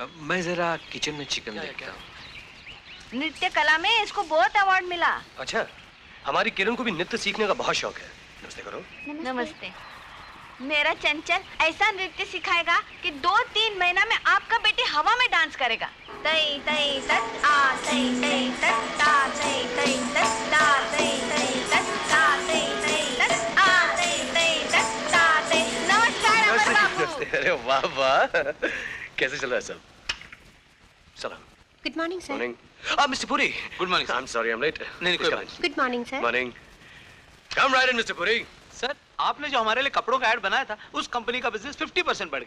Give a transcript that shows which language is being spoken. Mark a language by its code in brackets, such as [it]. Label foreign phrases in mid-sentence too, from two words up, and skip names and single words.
[hi] मैं जरा किचन में चिकन देखता हूँ। नृत्य कला में इसको बहुत अवार्ड मिला। अच्छा, हमारी किरण को भी नृत्य सीखने का बहुत शौक है। नमस्ते करो। नमस्ते। मेरा चंचल ऐसा नृत्य सिखाएगा कि 2-3 महीना में आपका बेटी हवा में डांस करेगा। तई तई तत आ तई तई तत ता तई तई तत ता तई तई तत ता तई तई तत आ तई तई तत ता तई। नमस्कार अमर बाबू। नमस्ते। अरे वाह वाह, कैसे चल रहा है सब? सलाम। [en] Good morning sir. Morning. Mister Puri. Good morning I am sorry, I am late. [hi] नहीं, कोई बात [en] Good morning sir. Morning. Come right in Mister Puri. [hi] सर, आपने जो हमारे लिए कपड़ों का ऐड बनाया था, उस कंपनी का बिजनेस 50% बढ़ गया।